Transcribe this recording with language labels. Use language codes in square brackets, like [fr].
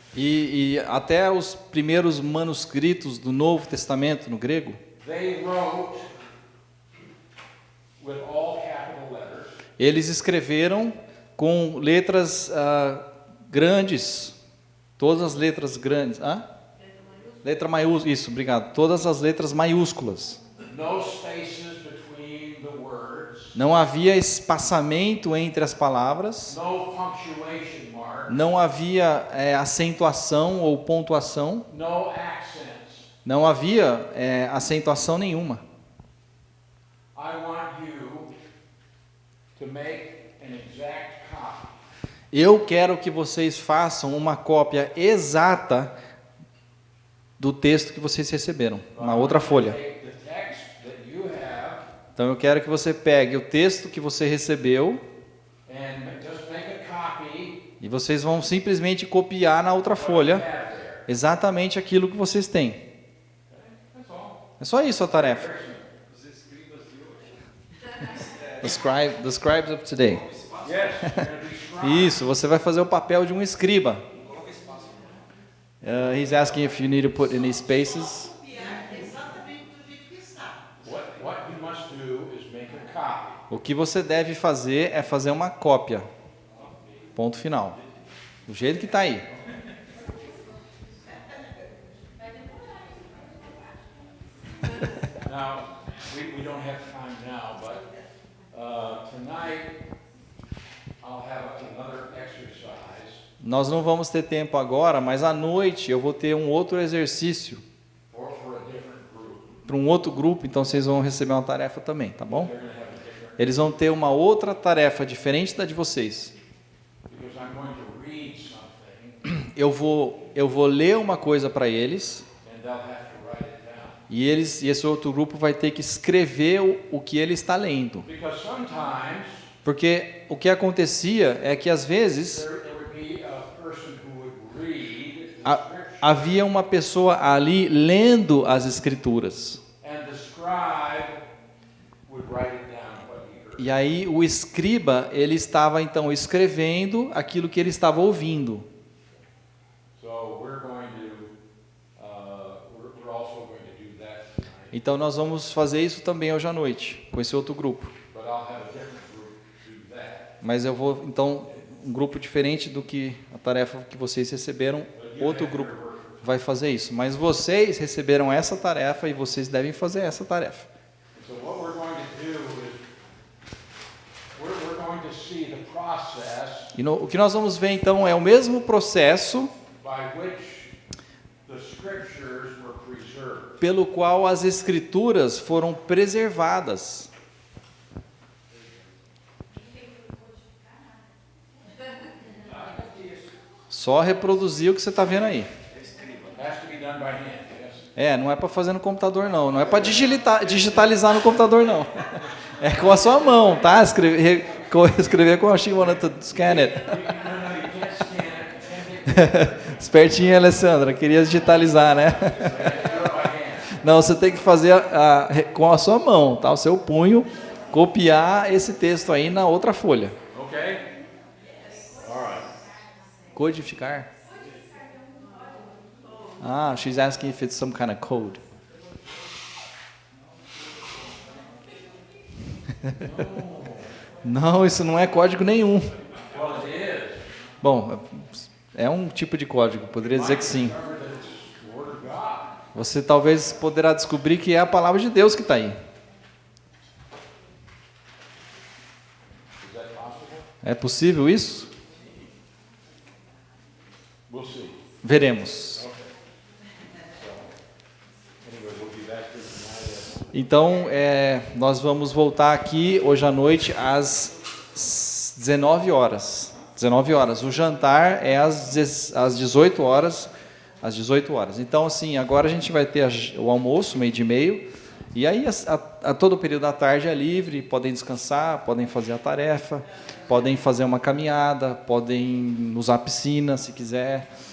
[pt] e até os primeiros manuscritos do Novo Testamento no grego, [en] they wrote with all capital letters, [pt] eles escreveram com letras grandes, todas as letras grandes. Letra maiúscula, isso, obrigado. Todas as letras maiúsculas. [en] no spaces between the words, [pt] Não havia espaçamento entre as palavras, [en] no punctuation mark, [pt] não havia acentuação ou pontuação, [en] no accents. [pt] não havia acentuação nenhuma. [en] I want you make an exact copy. [pt] Eu quero que vocês façam uma cópia exata do texto que vocês receberam, na outra folha. [en] Take the text that you have [pt] Então eu quero que você pegue o texto que você recebeu [en] and just make a copy [pt] e vocês vão simplesmente copiar na outra folha [en] have there. [pt] exatamente aquilo que vocês têm. [en] That's all. [pt] É só isso a tarefa. [en] The scribes of today. Yes, you're going to be scribe. [pt] Isso, você vai fazer o papel de um escriba. [en] He's asking if you need to put any spaces. [pt] Copiar exatamente do jeito que está. [en] What you must do is make a copy. [pt] O que você deve fazer é fazer uma cópia. Ponto final. Do jeito que está aí. [en] Now, we don't have time now, but tonight I'll have another exercise [pt] Nós não vamos ter tempo agora, mas à noite eu vou ter um outro exercício [en] for a different group. [pt] para um outro grupo, então vocês vão receber uma tarefa também, tá bom? [en] They're going to have a different, [pt] Eles vão ter uma outra tarefa diferente da de vocês. [en] because I'm going to read something [pt] Eu vou ler uma coisa para eles [en] and they'll have to write it down. [pt] e esse outro grupo vai ter que escrever o que ele está lendo. [en] Because sometimes [pt] Porque o que acontecia é que às vezes [en] there would be a person who would read the a- scripture [pt] havia uma pessoa ali lendo as escrituras. [en] and the scribe would write it down what he heard. [pt] E aí o escriba, ele estava então escrevendo aquilo que ele estava ouvindo. [en] So we're going to, we're also going to do that tonight. [pt] Então nós vamos fazer isso também hoje à noite, com esse outro grupo. [en] But I'll have a different group do that. [pt] Mas eu vou, então, um grupo diferente do que a tarefa que vocês receberam, outro grupo vai fazer isso. Mas vocês receberam essa tarefa e vocês devem fazer essa tarefa. [en] So what we're going to do is we're going to see the process [pt] E o que nós vamos ver então é o mesmo processo [en] by which the scriptures were preserved. [pt] pelo qual as escrituras foram preservadas. Só reproduzir o que você está vendo aí. [en] Has to be done by hand, yes? [pt] Não é para fazer no computador não, não é para digitalizar no computador não. É com a sua mão, tá? Escrever com a [en] she wanted to scan it. No, you can't scan it. You can't take [pt] Espertinha, Alessandra, queria digitalizar, né? [en] it by hand. [pt] Não, você tem que fazer com a sua mão, tá? O seu punho, copiar esse texto aí na outra folha. [en] Okay? All right. [pt] Codificar? [en] She's asking if it's some kind of code. [pt] Não, isso não é código nenhum. [en] Well, it is. [pt] Bom, é um tipo de código, poderia dizer que sim. [en] Remember that it's the Word of God. [pt] Você talvez poderá descobrir que é a palavra de Deus que está aí. [en] Is that possible? [pt] É possível isso? [en] We'll see. [pt] Veremos. [en] Anyway, we'll be back here tonight. [pt] Então, nós vamos voltar aqui hoje à noite às 19 horas. 19 horas. O jantar é às 18 horas. Às 18 horas. Então, assim, agora a gente vai ter o almoço, 12h30. E aí, a todo o período da tarde é livre. Podem descansar, podem fazer a tarefa, podem fazer uma caminhada, podem usar a piscina, se quiser.